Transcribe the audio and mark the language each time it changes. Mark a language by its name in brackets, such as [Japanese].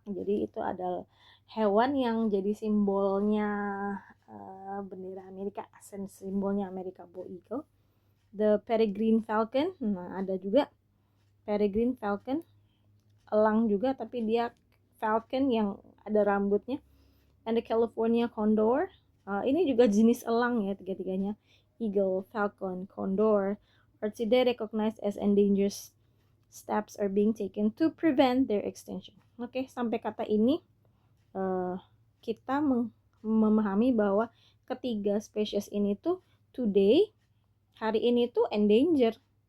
[Indonesian] Jadi itu adalah hewan yang jadi simbolnya bendera Amerika, simbolnya Amerika, bald eagle. [English] The peregrine falcon. [Indonesian] Nah, ada juga peregrine falcon, elang juga tapi dia falcon yang ada rambutnya. [English] And the California condor. [Indonesian] Ini juga jenis elang ya, tiga-tiganya. [English] Eagle, falcon, condor are today recognized as endangered. Steps are being taken to prevent their extinction. [Indonesian] Oke, sampai kata ini kita memahami bahwa ketiga spesies ini tuh today, hari ini tuh endangered.